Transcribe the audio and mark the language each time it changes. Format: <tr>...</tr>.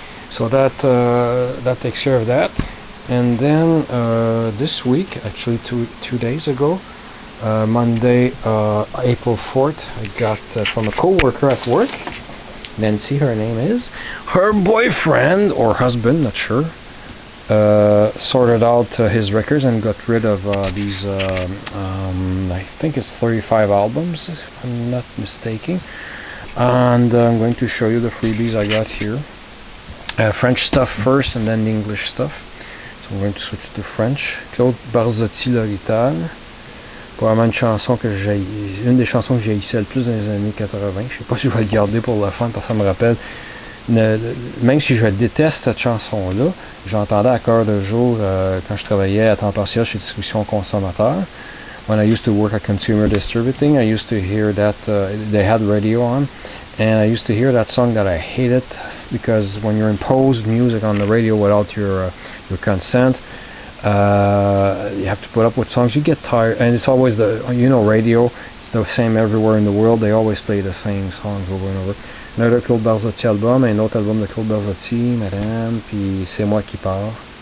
<en>So that takes care of that. And then this week, actually two days ago, Monday, April 4th, I got from a co-worker at work, Nancy, her name is, her boyfriend or husband, not sure, sorted out his records and got rid of these I think it's 35 albums if I'm not mistaken, and I'm going to show you the freebies I got here. French stuff first and then the English stuff, so I'm going to switch to French.</en> <fr>Claude Barzotti, L'Orital, probablement une des chansons que j'haïssais le plus dans les années 80. Je sais pas si je vais le garder pour la fin parce que ça me rappelle. Même si je déteste cette chanson-là, j'entendais à cœur de jour quand je travaillais à temps partiel chez Distribution Consommateur.</fr> <en>When I used to work at Consumer Distributing, I used to hear that they had radio on, and I used to hear that song that I hated because when you impose music on the radio without your consent, you have to put up with songs. You get tired, and it's always radio. It's the same everywhere in the world. They always play the same songs over and over. Another Claude Barzotti album,</en> <fr>un autre album de Claude Barzotti, Madame, puis C'est moi qui pars.</fr>